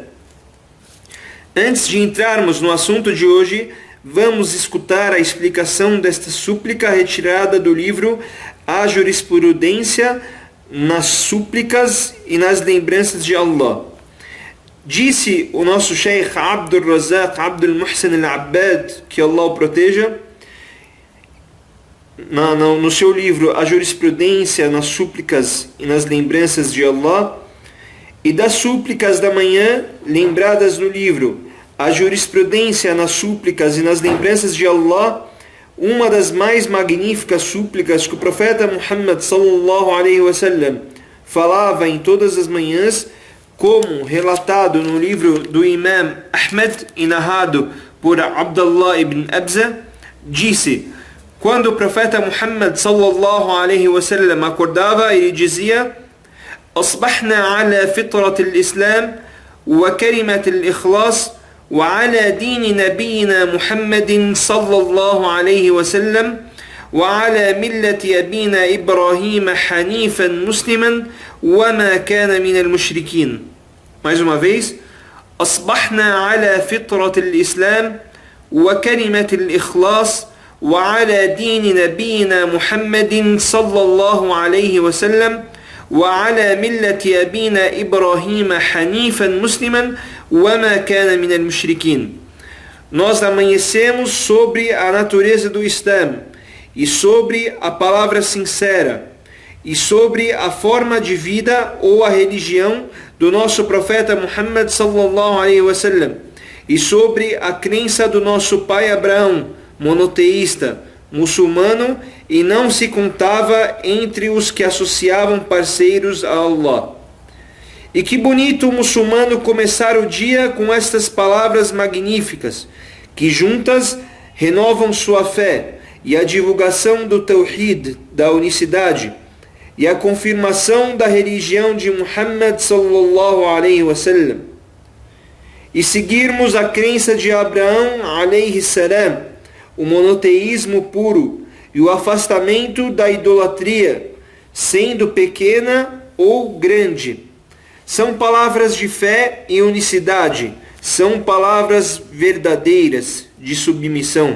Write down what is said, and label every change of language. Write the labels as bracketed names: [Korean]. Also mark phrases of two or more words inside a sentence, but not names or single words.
[Portuguese] Antes de entrarmos no assunto de hoje, vamos escutar a explicação desta súplica retirada do livro A Jurisprudência nas Súplicas e nas Lembranças de Allah. Disse o nosso Sheikh Abdul Razak Abdul Muhsin al-Abbad, que Allah o proteja, no seu livro A Jurisprudência nas Súplicas e nas Lembranças de Allah, e das súplicas da manhã lembradas no livro A Jurisprudência nas Súplicas e nas Lembranças de Allah, uma das mais magníficas súplicas que o profeta Muhammad [Arabic] صلى الله عليه وسلم [Portuguese] falava em todas as manhãs, como relatado no livro do Imam Ahmed e narrado por Abdullah ibn Abza, disse: quando o profeta Muhammad [Arabic] صلى الله عليه وسلم [Portuguese] acordava, ele dizia: [Arabic] أصبحنا على فطرة الإسلام وكلمة الإخلاص وعلى دين نبينا محمد صلى الله عليه وسلم وعلى ملة أبينا إبراهيم حنيفا مسلما وما كان من المشركين. [Portuguese] Mais uma vez: [Arabic] أصبحنا على فطرة الإسلام وكلمة الإخلاص وعلى دين نبينا محمد صلى الله عليه وسلم وعلى ملة أبينا إبراهيم حنيفا مسلما وما كان من المشركين. [Portuguese] Nós amanhecemos sobre a natureza do Islã, e sobre a palavra sincera, e sobre a forma de vida ou a religião do nosso profeta Muhammad [Arabic] صلى الله عليه وسلم, [Portuguese] e sobre a crença do nosso pai Abraão, monoteísta, muçulmano, e não se contava entre os que associavam parceiros a Allah. E que bonito o muçulmano começar o dia com estas palavras magníficas, que juntas renovam sua fé e a divulgação do Tawhid, da unicidade, e a confirmação da religião de Muhammad [Arabic] صلى الله عليه وسلم, [Portuguese] e seguirmos a crença de Abraão [Arabic] عليه السلام, [Portuguese] o monoteísmo puro e o afastamento da idolatria, sendo pequena ou grande. São palavras de fé e unicidade, são palavras verdadeiras de submissão.